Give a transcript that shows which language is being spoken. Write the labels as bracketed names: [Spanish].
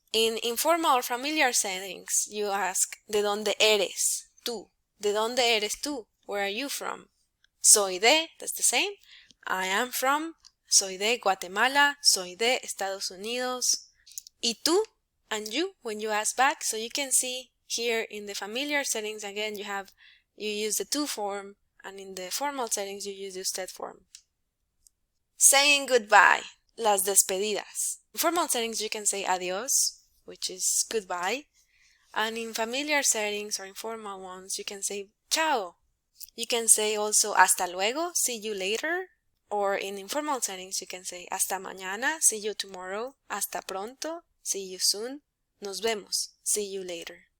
[English] In informal or familiar settings, you ask, [Spanish] ¿de dónde eres tú? ¿De dónde eres tú? [English] Where are you from? [Spanish] Soy de, [English] that's the same. I am from, [Spanish] soy de Guatemala, soy de Estados Unidos. ¿Y tú? [English] And you, when you ask back. So you can see here in the familiar settings, again, you use the tú form, and in the formal settings, you use the usted form. Saying goodbye, [Spanish] las despedidas. [English] In formal settings, you can say adiós, which is goodbye. And in familiar settings or informal ones, you can say chao. You can say also [Spanish] hasta luego, [English] see you later. Or in informal settings, you can say [Spanish] hasta mañana, [English] see you tomorrow, [Spanish] hasta pronto, [English] see you soon, [Spanish] nos vemos, [English] see you later.